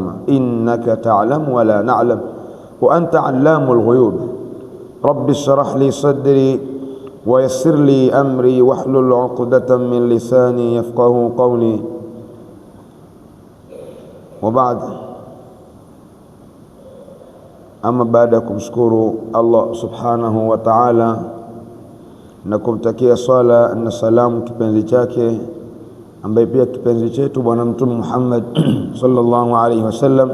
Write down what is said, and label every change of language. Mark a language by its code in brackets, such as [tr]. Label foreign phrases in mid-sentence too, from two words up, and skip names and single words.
[ar] إنك تعلم ولا نعلم وأنت علام الغيوب. رب اشرح لي صدري ويسر لي أمري واحلل عقدة من لساني يفقه قولي. وبعد، [sw] ama baada ya kumshukuru Allah [ar] سبحانه وتعالى [sw] na kumtakia swala na salamu kipenzi chake ambaye pia kipenzi chetu bwana mtume Muhammad [ar] صلى الله عليه وسلم.